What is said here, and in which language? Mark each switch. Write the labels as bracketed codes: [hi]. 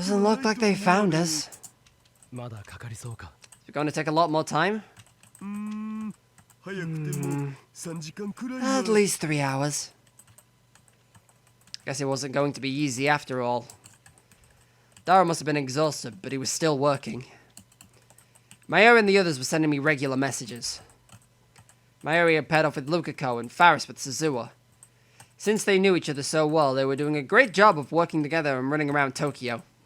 [en] Doesn't look like they found us. [ja] まだかかりそうか [en] Is it going to take a lot more time? [ja] 早くても3時間くらいは [en] At least 3 hours. Guess it wasn't going to be easy after all. Daru must have been exhausted, but he was still working. Mayuri and the others were sending me regular messages. Mayuri had paired off with Lukako and Faris with Suzuha. Since they knew each other so well, they were doing a great job of working together and running around Tokyo.